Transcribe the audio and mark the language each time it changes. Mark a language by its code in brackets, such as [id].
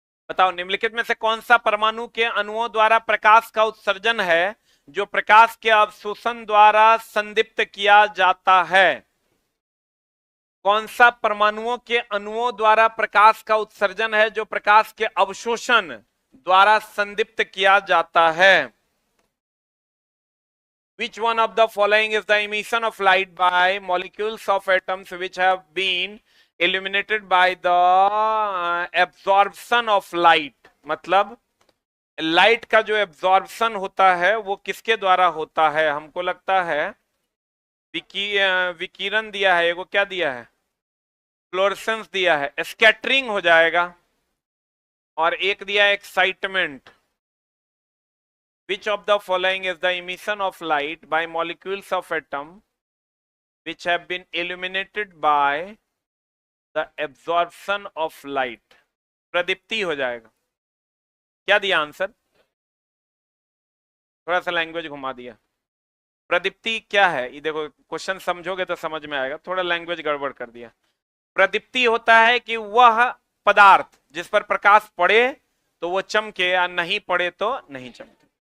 [hi] बताओ, निम्नलिखित में से कौन सा परमाणु के अणुओं द्वारा प्रकाश का उत्सर्जन है जो प्रकाश के अवशोषण द्वारा संदीप्त किया जाता है? कौन सा परमाणुओं के अणुओं द्वारा प्रकाश का उत्सर्जन है जो प्रकाश के अवशोषण द्वारा संदीप्त किया जाता है? [en] Which one of the following is the emission of light by molecules of atoms which have been illuminated by the absorption of light? [hi] मतलब लाइट का जो एब्जॉर्प्शन होता है वो किसके द्वारा होता है? हमको लगता है विकिरण दिया है, वो क्या दिया है? फ्लोरेसेंस दिया है, स्कैटरिंग हो जाएगा। और एक दिया excitement. [en] Which of the following is the emission of light by molecules of atom which have been illuminated by the absorption of light? [hi] प्रदीप्ति हो जाएगा। क्या दिया आंसर? थोड़ा सा लैंग्वेज घुमा दिया। प्रदीप्ति क्या है ये देखो, क्वेश्चन समझोगे तो समझ में आएगा, थोड़ा लैंग्वेज गड़बड़ कर दिया। प्रदीप्ति होता है कि वह पदार्थ जिस पर प्रकाश पड़े तो वो चमके, या नहीं पड़े तो नहीं चमके।